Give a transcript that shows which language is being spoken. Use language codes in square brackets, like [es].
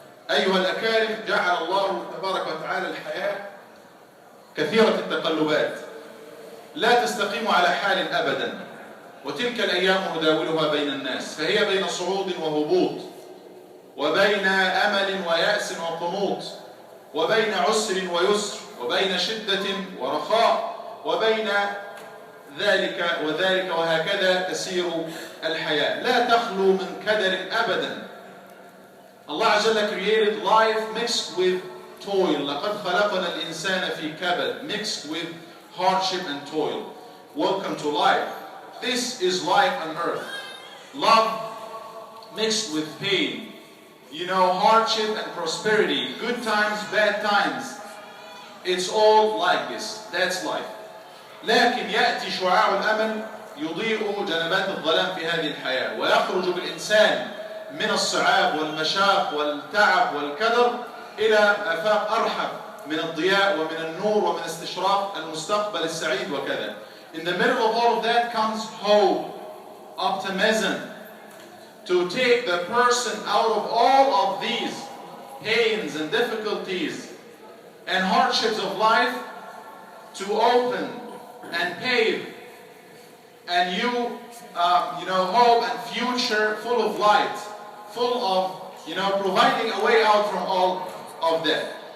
[ar] أيها الأكارم، جعل الله تبارك وتعالى الحياة كثيرة التقلبات لا تستقيم على حال أبدا، وتلك الأيام نداولها بين الناس، فهي بين صعود وهبوط، وبين أمل ويأس وقنوط، وبين عسر ويسر، وبين شدة ورخاء، وبين ذلك وذلك، وهكذا تسير الحياة، لا تخلو من كدر أبدا. [en] Allah [ar] عز وجل [en] created life mixed with toil. [ar] لقد خلقنا الإنسان في كبد, [en] mixed with hardship and toil. Welcome to life. This is life on earth. Love mixed with pain. You know, hardship and prosperity, good times, bad times. It's all like this. That's life. [ar] لكن يأتي شعاع الأمل يضيء جنبات الظلام في هذه الحياة، ويخرج بالإنسان من الصعاب والمشاق والتعب والكدر إلى آفاق أرحب من الضياء ومن النور ومن استشراق المستقبل السعيد وكذا. [en] In the middle of all of that comes hope, optimism, to take the person out of all of these pains and difficulties and hardships of life, to open and pave a new hope and future full of light, full of providing a way out from all of that.